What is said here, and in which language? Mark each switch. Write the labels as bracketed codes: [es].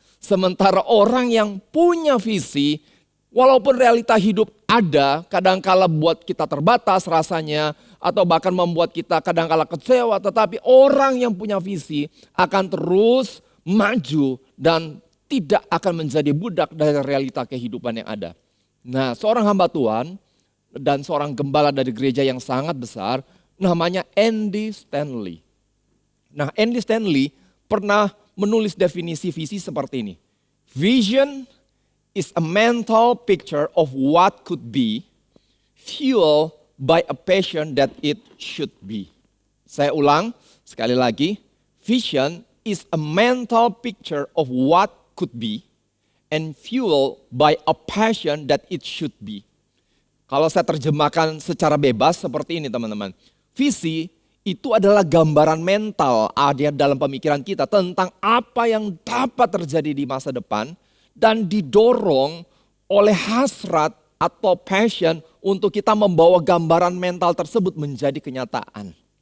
[id] Sementara orang yang punya visi, walaupun realita hidup ada, kadangkala buat kita terbatas rasanya, atau bahkan membuat kita kadangkala kecewa, tetapi orang yang punya visi akan terus maju dan tidak akan menjadi budak dari realita kehidupan yang ada. Nah, seorang hamba Tuhan dan seorang gembala dari gereja yang sangat besar, namanya Andy Stanley. Nah, Andy Stanley pernah menulis definisi visi seperti ini. [en] Vision is a mental picture of what could be, fueled by a passion that it should be. [id] Saya ulang sekali lagi, [en] vision is a mental picture of what could be and fueled by a passion that it should be. [id] Kalau saya terjemahkan secara bebas seperti ini teman-teman. Visi itu adalah gambaran mental ada dalam pemikiran kita tentang apa yang dapat terjadi di masa depan dan didorong oleh hasrat atau passion untuk kita membawa gambaran mental tersebut menjadi kenyataan.